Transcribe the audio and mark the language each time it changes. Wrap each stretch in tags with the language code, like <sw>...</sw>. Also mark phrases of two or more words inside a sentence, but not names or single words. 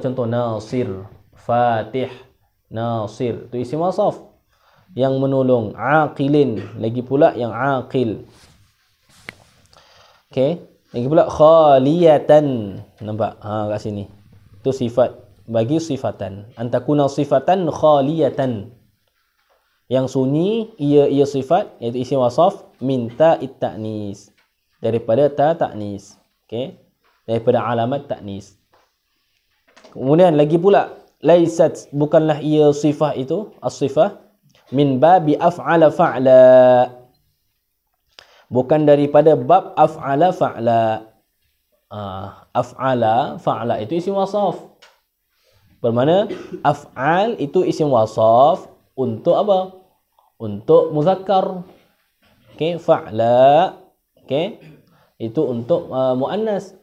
<ms>Contoh nasir, fatih, nasir, itu</ms> <ar>isim wasaf</ar> <ms>yang menolong. Aqilin, lagi pula yang aqil. Okey, lagi pula khaliyatan, nampak kat sini, itu sifat bagi sifatan.</ms> <ar>Antakuna sifatan khaliyatan,</ar> <ms>yang sunyi ia sifat, iaitu</ms> <ar>isim wasaf,</ar> <ms>minta ta'nis, daripada</ms> <ar>ta ta'nis.</ar> <ms>Okey, daripada</ms> <ar>alamat ta'nis.</ar> <ms>Kemudian lagi pula laisat, bukanlah ia sifat itu,</ms> <ar>as-sifah, min babi af'ala fa'la,</ar> <ms>bukan daripada bab</ms> <ar>af'ala fa'la. Af'ala fa'la</ar> <ms>itu</ms> <ar>isim wasaf,</ar> <ms>bermakna af'al itu</ms> <ar>isim wasaf</ar> <ms>untuk apa? Untuk muzakkar. Okey, fa'la, okey, itu untuk muannas.</ms>